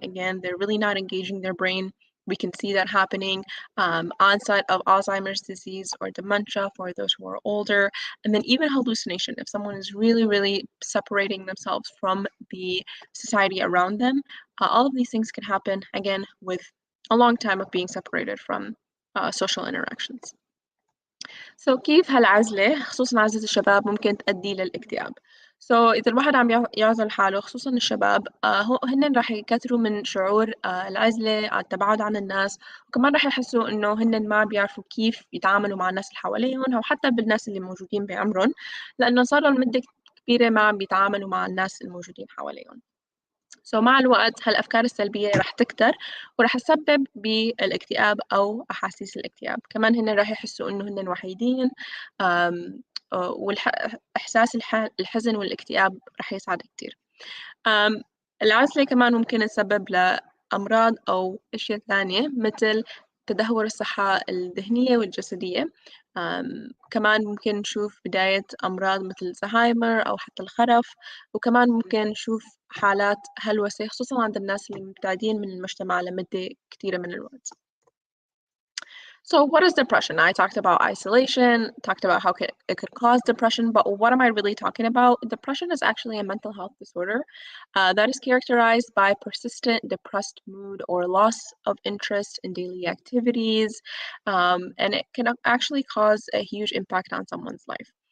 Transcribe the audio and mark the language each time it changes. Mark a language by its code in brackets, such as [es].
[en] Again, they're really not engaging their brain. We can see that happening, onset of Alzheimer's disease or dementia for those who are older, and then even hallucination. If someone is really, really separating themselves from the society around them, all of these things can happen, again, with a long time of being separated from social interactions. [ar] So كيف هالعزلة خصوصا عزلة الشباب ممكن تؤدي للاكتئاب؟ إذا الواحد عم يعزل حاله خصوصا الشباب هن راح يكثروا من شعور العزلة، التباعد عن الناس، وكمان راح يحسوا إنه هن ما بيعرفوا كيف يتعاملوا مع الناس اللي حواليهم أو حتى بالناس اللي موجودين بعمرهم، لأنه صار لهم مدة كبيرة ما عم بيتعاملوا مع الناس الموجودين حواليهم. مع الوقت هالأفكار السلبية رح تكتر ورح تسبب بالاكتئاب أو أحاسيس الاكتئاب. كمان هن رح يحسوا إنه هن وحيدين، وإحساس الحزن والاكتئاب رح يصعد كتير. العزلة كمان ممكن تسبب لأمراض أو أشياء ثانية مثل تدهور الصحة الذهنية والجسدية. كمان ممكن نشوف بداية أمراض مثل الزهايمر أو حتى الخرف، وكمان ممكن نشوف حالات هلوسة خصوصا عند الناس اللي مبتعدين من المجتمع لمدة كتيرة من الوقت. [en] So what is depression? I talked about isolation, talked about how it could cause depression, but what am I really talking about? Depression is actually a mental health disorder that is characterized by persistent depressed mood or loss of interest in daily activities, and it can actually cause a huge impact on someone's life.